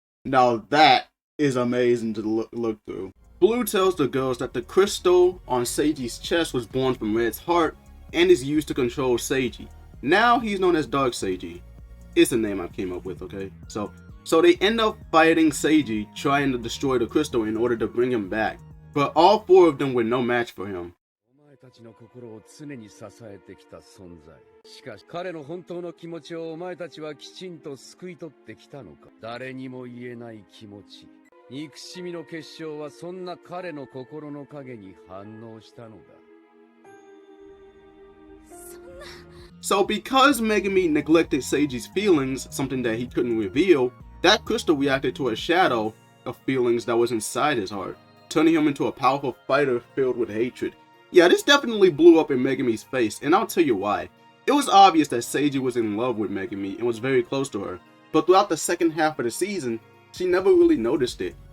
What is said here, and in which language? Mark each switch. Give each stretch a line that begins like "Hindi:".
English: Now that is amazing to look through. Blue tells the girls that the crystal on Seiji's chest was born from Red's heart and is used to control Seiji. Now he's known as Dark Seiji. It's a name I came up with, okay? So they end up fighting Seiji, trying to destroy the crystal in order to bring him back. But all four of them were no match for him.
Japanese: たちの心を常に支えてきた存在。しかし彼の本当の気持ちをお前たちはきちんと救い取ってきたのか。誰にも言えない気持ち。憎しみの結晶はそんな彼の心の影に反応したのだ。
English: So because Megami neglected Seiji's feelings, something that he couldn't reveal, that crystal reacted to a shadow of feelings that was inside his heart, turning him into a powerful fighter filled with hatred. Yeah, this definitely blew up in Megami's face, and I'll tell you why. It was obvious that Seiji was in love with Megami and was very close to her, but throughout the second half of the season, she never really noticed it.